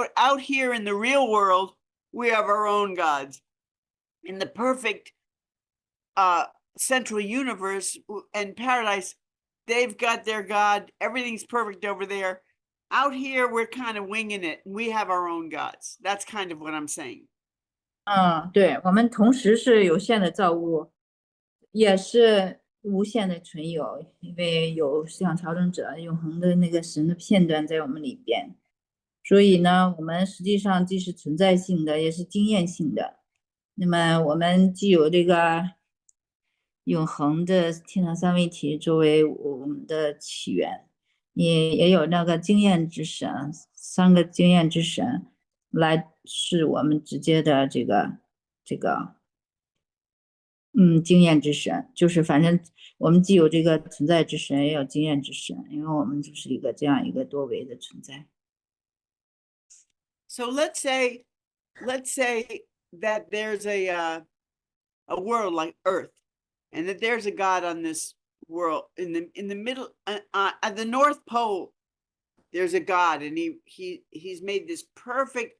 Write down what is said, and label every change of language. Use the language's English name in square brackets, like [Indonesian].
[English] Out here in the real world, we have our own gods. In the perfect central universe and paradise, they've got their God. Everything's perfect over there. Out here, we're kind of winging it. We have our own gods. That's kind of what I'm saying. [Chinese] 对，我们同时是有限的造物，也是无限的存有，因为有思想调整者永恒的那个神的片段在我们里边，所以呢，我们实际上既是存在性的，也是经验性的。那么我们既有这个永恒的天堂3位一体作为我们的起源，也有那个经验之神，3个经验之神来是我们直接的这个经验之神，就是反正我们既有这个存在之神，也有经验之神，因为我们就是一个这样一个多维的存在。 [English] So let's say that there's a world like Earth, and that there's a God on this world in the middle, at the North Pole. There's a God, and he's made this perfect.